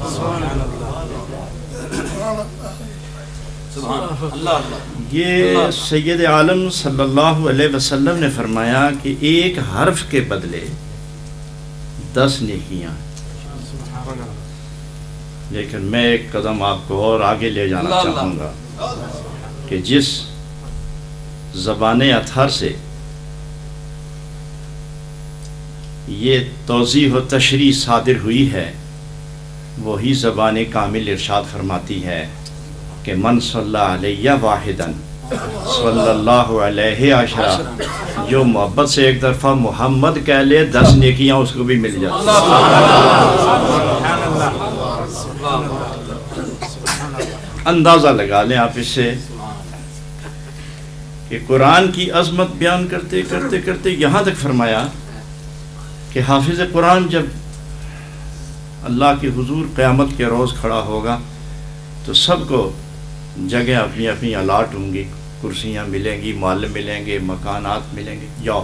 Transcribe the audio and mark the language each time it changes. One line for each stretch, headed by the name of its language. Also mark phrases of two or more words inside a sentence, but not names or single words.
Urdu: یہ سید عالم
Arabic: صلی اللہ علیہ وسلم
Urdu: نے فرمایا کہ ایک حرف کے بدلے 10 نیکیاں. لیکن میں ایک قدم آپ کو اور آگے لے جانا چاہوں گا کہ جس زبان اطہر سے یہ توضیح و تشریح صادر ہوئی ہے، وہی زبان کامل ارشاد فرماتی ہے کہ
Arabic: من صلی علیہ واحدن صلی اللہ علیہ عشرہ،
Urdu: جو محبت سے ایک دفعہ محمد کہہ لے 10 نیکیاں اس کو بھی مل جاتی. اندازہ لگا لیں آپ اس سے کہ قرآن کی عظمت بیان کرتے کرتے کرتے یہاں تک فرمایا کہ حافظ قرآن جب اللہ کے حضور قیامت کے روز کھڑا ہوگا تو سب کو جگہ اپنی اپنی الاٹ ہوں گی، کرسیاں ملیں گی، معلم ملیں گے، مکانات ملیں گے، جاؤ.